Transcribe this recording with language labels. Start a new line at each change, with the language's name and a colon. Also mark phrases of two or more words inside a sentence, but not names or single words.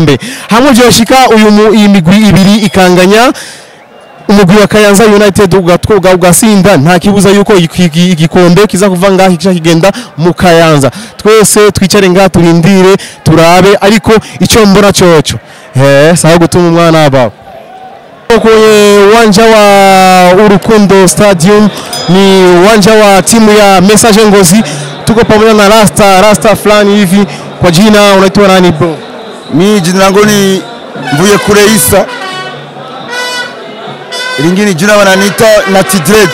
Rundi: Hamwe byoshika iyi migwi ibiri ikanganya umugwi wa Kayanza United ugasinda nta kibuza yuko igikombe kiza kuva ngaho kigenda mu Kayanza. Twese twicare ngaho turindire turabe, ariko icyo mbona cyoco saho gutuma umwana aba
Swahili: kwenye uwanja wa Urukundo Stadium, ni uwanja wa timu ya Message Ngozi. Tuko pamoja na Rasta fulani hivi. Kwa jina unaitwa nani bro? Mimi jina langu ni Mvuye Kure Isa. Lingine jina wananiita Nati Dread.